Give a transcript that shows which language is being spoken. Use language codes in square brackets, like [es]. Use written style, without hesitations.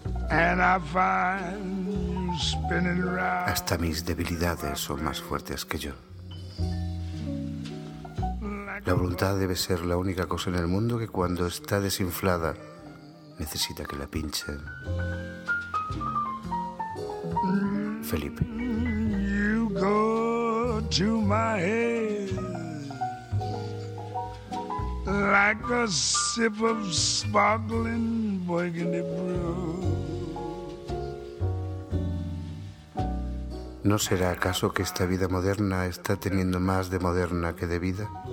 [en] And I find you spinning round. [es] Hasta mis debilidades son más fuertes que yo. La voluntad debe ser la única cosa en el mundo que cuando está desinflada necesita que la pinchen. Felipe. [en] You go to my head like a sip of sparkling burgundy brew. [es] ¿No será acaso que esta vida moderna está teniendo más de moderna que de vida?